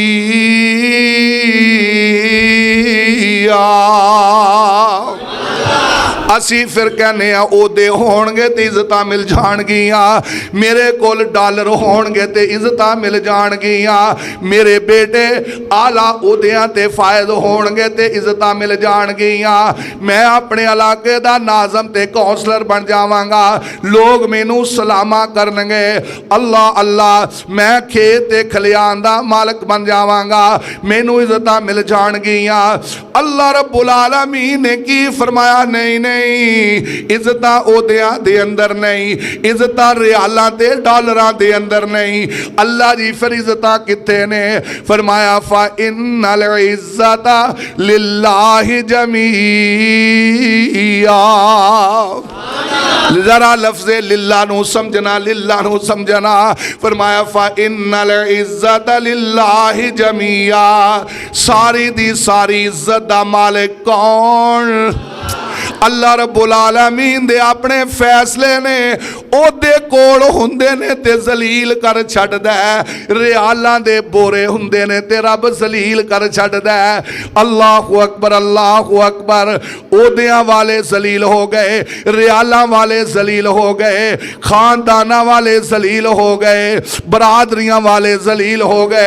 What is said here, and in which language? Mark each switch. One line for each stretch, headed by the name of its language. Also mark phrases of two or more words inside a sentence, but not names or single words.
Punjabi: اسی فیر کہنے عہدے ہونگے تے عزت مل جانگیاں، میرے کول ڈالر ہونگے تے عزت مل جانگیاں، میرے بیٹے اعلیٰ عہدیاں تے فائز ہونگے تے عزت مل جانگیاں، میں اپنے علاقے دا ناظم تے کونسلر بن جاواں گا، لوک مینوں سلاماں کرنگے. اللہ اللہ میں کھیت تے کھلیان دا مالک بن جاواں گا، مینوں عزت مل جانگیاں. اللہ رب العالمین نے کی فرمایا نہیں نہیں، عزت عہدیاں دے اندر نہیں، عزت ریالاں تے ڈالراں دے اندر نہیں. اللہ جی فیر عزت کتھے نے؟ فرمایا
Arabic: فإن العزة لله جميعا.
Punjabi: ذرا لفظ للہ نوں سمجھنا، للہ نوں سمجھنا. فرمایا
Arabic: فإن العزة لله جميعا,
Punjabi: ساری دی ساری عزت دا مالک کون? اللہ رب العالمین دے اپنے فیصلے نے عہدے کول ہندے نے تے ذلیل کر چھڈدا ہے، ریالاں دے بورے ہندے نے تے رب ذلیل کر چھڈدا ہے.
Arabic: الله أكبر.
Punjabi: عہدیاں والے ذلیل ہو گئے، ریالاں والے ذلیل ہو گئے، خانداناں والے ذلیل ہو گئے، برادریاں والے ذلیل ہو گئے.